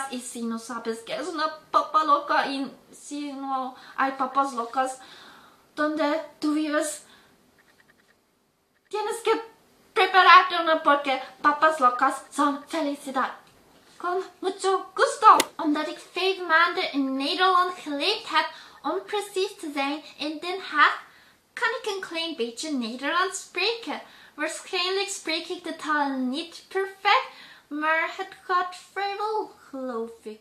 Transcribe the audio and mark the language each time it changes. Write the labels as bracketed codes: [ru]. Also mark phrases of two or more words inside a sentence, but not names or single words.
[es] Y si no sabes qué es una papa loca y si no hay papas locas donde tú vives, tienes que prepararte una porque papas locas son felicidad. Con mucho gusto! [nl] Omdat ik 5 maanden in Nederland geleefd heb, om precies te zijn in Den Haag, kan ik een klein beetje Nederlands spreken. Waarschijnlijk spreek ik de taal niet perfect, maar het gaat vrijwel, geloof ik.